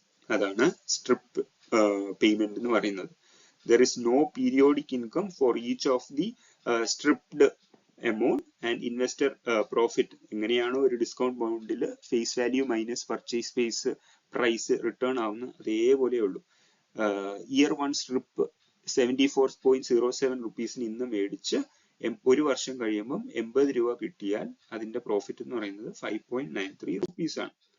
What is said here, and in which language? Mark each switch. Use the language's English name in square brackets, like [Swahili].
[Malayalam] അതാണ് strip payment എന്ന് പറയുന്നത്. [English] There is no periodic income for each of the stripped amount and investor profit. [Malayalam] എങ്ങനെയാണോ ഒരു discount ബോണ്ടിൽ face value minus purchase price return ആവുന്ന അതേപോലെ ഉള്ളൂ. ഇയർ 1 സ്ട്രിപ്പ് 74.07 റുപ്പീസിന് ഇന്ന് മേടിച്ച് ഒരു വർഷം കഴിയുമ്പം 80 രൂപ കിട്ടിയാൽ അതിന്റെ പ്രോഫിറ്റ് എന്ന് പറയുന്നത് 5.93 റുപ്പീസ് ആണ്.